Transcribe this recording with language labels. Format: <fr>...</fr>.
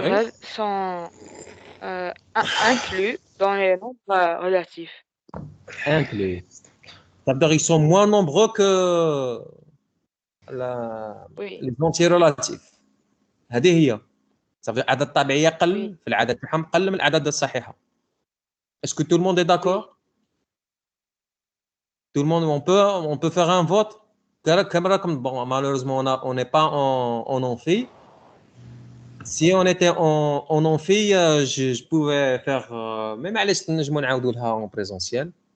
<fr>naturels sont inclus dans les nombres relatifs. Inclus. Ça veut dire qu'ils sont moins nombreux que Oui, les entiers relatifs.</fr> <ar>هذه هي.</ar> <fr>Ça veut dire</fr> <ar>الأعداد الطبيعية</ar> <fr>oui,</fr> <ar>قل في العدد تاعهم قل من الأعداد الصحيحة.</ar> <fr>Est-ce que tout le monde est oui. d'accord? Tout le monde, on peut faire un vote. Bon, malheureusement, on n'est pas en amphi. Si on était en amphi, je pouvais faire même</fr> <ar>علاش نجموا نعاودوا لها</ar> <fr>en présentiel.</fr>